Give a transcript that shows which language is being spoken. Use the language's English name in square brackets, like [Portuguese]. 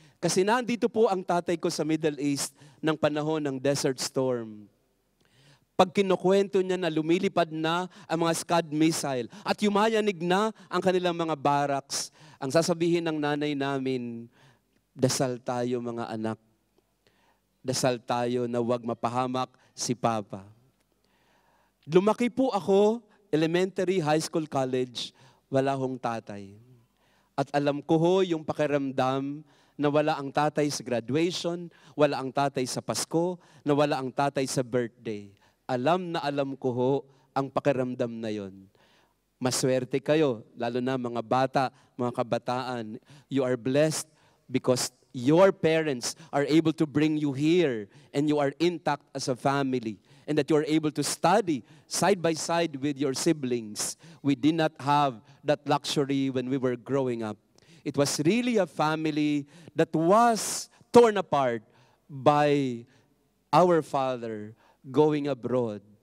[Filipino] Kasi nandito po ang tatay ko sa Middle East ng panahon ng Desert Storm. Pag kinukwento niya na lumilipad na ang mga Scud missile at yumayanig na ang kanilang mga barracks, ang sasabihin ng nanay namin, dasal tayo mga anak. Dasal tayo na huwag mapahamak si Papa. Lumaki po ako, elementary, high school, college, wala hong tatay. At alam ko ho yung pakiramdam na wala ang tatay sa graduation, wala ang tatay sa Pasko, na wala ang tatay sa birthday. Alam na alam ko ho ang pakiramdam na yon. Maswerte kayo, lalo na mga bata, mga kabataan. [English] You are blessed because your parents are able to bring you here and you are intact as a family and that you are able to study side by side with your siblings. We did not have that luxury when we were growing up. It was really a family that was torn apart by our father going abroad.